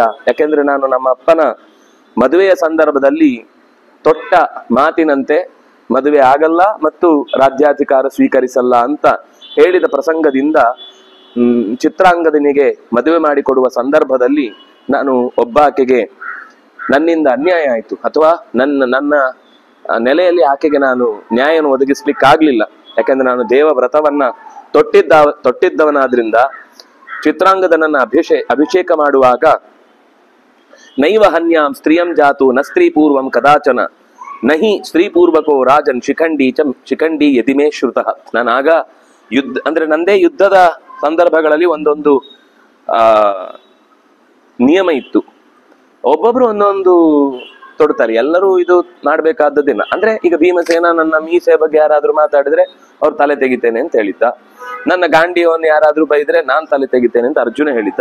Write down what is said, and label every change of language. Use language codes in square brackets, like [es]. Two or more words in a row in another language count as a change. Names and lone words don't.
[kn] ಯಾಕೆಂದ್ರೆ ನಾನು ನಮ್ಮ ಅಪ್ಪನ ಮದುವೆಯ ಸಂದರ್ಭದಲ್ಲಿ ತೊಟ್ಟ ಮಾತಿನಂತೆ ಮದುವೆ ಆಗಲ್ಲ ಮತ್ತು ರಾಜ್ಯಾಧಿಕಾರ ಸ್ವೀಕರಿಸಲ್ಲ ಅಂತ ಹೇಳಿದ ಪ್ರಸಂಗದಿಂದ ಚಿತ್ರಾಂಗದನಿಗೆ ಮದುವೆ ಮಾಡಿಕೊಡುವ ಸಂದರ್ಭದಲ್ಲಿ ನಾನು ಒಬ್ಬಾಕೆಗೆ ನನ್ನಿಂದ ಅನ್ಯಾಯ ಆಯಿತು, ಅಥವಾ ನನ್ನ ನೆಲೆಯಲ್ಲಿ ಆಕೆಗೆ ನಾನು ನ್ಯಾಯವನ್ನು ಒದಗಿಸ್ಲಿಕ್ಕಾಗ್ಲಿಲ್ಲ. ಯಾಕೆಂದ್ರೆ ನಾನು ದೇವ ವ್ರತವನ್ನ ತೊಟ್ಟಿದ್ದವನಾದ್ರಿಂದ ಚಿತ್ರಾಂಗದನನ್ನ ಅಭಿಷೇಕ ಮಾಡುವಾಗ [sa] ನೈವ ಹನ್ಯಾಂ ಸ್ತ್ರೀಯಂ ಜಾತು ನ ಸ್ತ್ರೀ ಪೂರ್ವಂ ಕದಾಚನ ನಹಿ ಸ್ತ್ರೀ ಪೂರ್ವಕೋ ರಾಜನ್ ಶಿಖಂಡಿ ಯತಿಮೇ ಶ್ರುತಃ. [kn] ನಾನಾಗ ಅಂದ್ರೆ ನಂದೇ ಯುದ್ಧದ ಸಂದರ್ಭಗಳಲ್ಲಿ ಒಂದೊಂದು ನಿಯಮ ಇತ್ತು. ಒಬ್ಬೊಬ್ರು ಒಂದೊಂದು ತೊಡ್ತಾರೆ, ಎಲ್ಲರೂ ಇದು ಮಾಡ್ಬೇಕಾದದ್ದೇನ. ಅಂದ್ರೆ ಈಗ ಭೀಮಸೇನ ನನ್ನ ಮೀಸೆ ಬಗ್ಗೆ ಯಾರಾದ್ರೂ ಮಾತಾಡಿದ್ರೆ ಅವ್ರು ತಲೆ ತೆಗಿತೇನೆ ಅಂತ ಹೇಳಿದ್ದ, ನನ್ನ ಗಾಂಡಿಯನ್ನು ಯಾರಾದ್ರೂ ಬೈದ್ರೆ ನಾನ್ ತಲೆ ತೆಗಿತೇನೆ ಅಂತ ಅರ್ಜುನ ಹೇಳಿದ್ದ.